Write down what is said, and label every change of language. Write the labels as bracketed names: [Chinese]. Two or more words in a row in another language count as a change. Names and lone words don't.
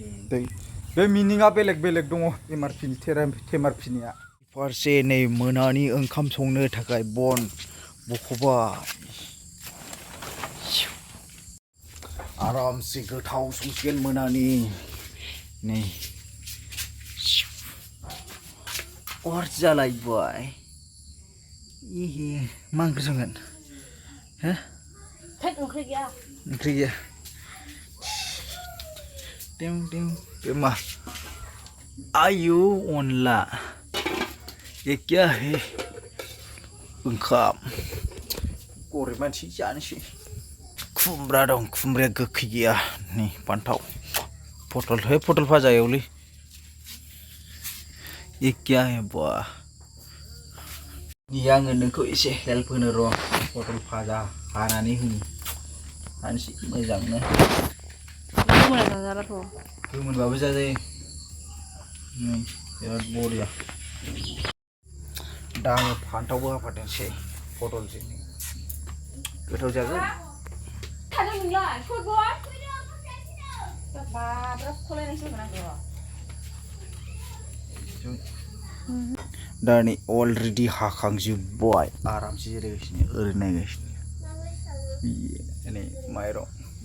[Bodo] बे मिनिङा बेलेग बेलेग दङ एमआरपिनि टेमआरपिनिया फारसे नै मोनानि ओंखाम संनो थाखाय बन बख'बाय आरामसे गोथाव संसिगोन मोनानि नै अर जालायबाय इहे मा ओंख्रि संगोन हो ओंख्रि गैया टिं बे मा आयु अनला [Hindi] ये क्या है [Bodo] ओंखाम गरिब मानसि जानोसै खुमब्रा दं खुमब्राया गोखै गैया नै फान्थाव पटल भाजा एवलै [Hindi] ये क्या है [Bodo] बा नि आङो नोंखौ एसे हेल्प होनो र' पटल भाजा हानानै होनि हानोसै मोजांनो गोमोनबाबो जाजायो नै बिराद बरिया दा आङो फान्थावबो होफादेरनोसै पटलजों गोथाव जागोन दा नै अलरेडि हाखांजोब्बाय आरामसे जिरायगासिनो ओरै नायगासिनो नै माइरं